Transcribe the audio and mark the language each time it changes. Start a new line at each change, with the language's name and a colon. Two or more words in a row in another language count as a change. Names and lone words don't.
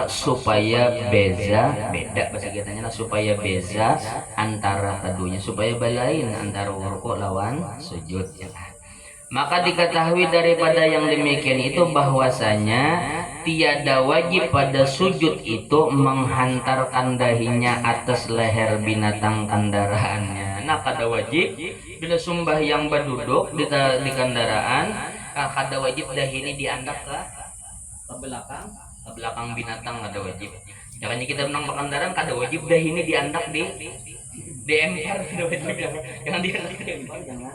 Banjar: Supaya beda bahasa kitanya lah, supaya beza antara keduanya, supaya balain antara ruku lawan sujud.
Indonesian: Maka diketahui daripada yang demikian itu bahwasanya tiada wajib pada sujud itu menghantarkan dahinya atas leher binatang kendaraannya.
Banjar: Nah kada wajib bila sumbah yang berduduk di kendaraan, kada wajib dahi ini diandak ke belakang binatang, kada wajib. Jangan kita menang kendaraan kada wajib dahi ini diandak di empar, jangan diandak di empar, jangan.